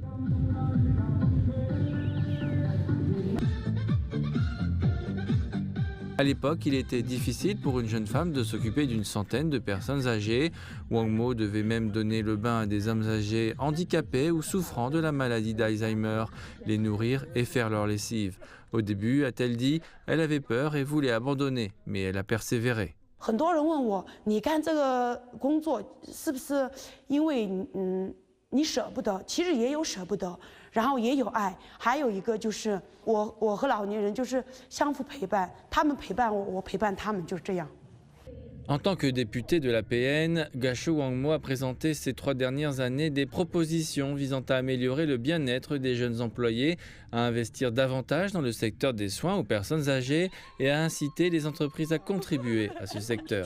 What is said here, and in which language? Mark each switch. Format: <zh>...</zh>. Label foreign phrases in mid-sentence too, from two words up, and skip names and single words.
<fr>À l'époque, il était difficile pour une jeune femme de s'occuper d'une centaine de personnes âgées. Wangmo devait même donner le bain à des hommes âgés handicapés ou souffrant de la maladie d'Alzheimer, les nourrir et faire leur lessive. Au début, a-t-elle dit, elle avait peur et voulait abandonner, mais elle a persévéré.</fr> <zh>很多人问我，你干这个工作是不是因为你舍不得？其实也有舍不得，然后也有爱，还有一个就是我和老年人就是相互陪伴，他们陪伴我，我陪伴他们，就是这样。</zh> <fr>En tant que député de la PN, Gasho Wangmo a présenté ces 3 dernières années des propositions visant à améliorer le bien-être des jeunes employés, à investir davantage dans le secteur des soins aux personnes âgées et à inciter les entreprises à contribuer à ce secteur.</fr>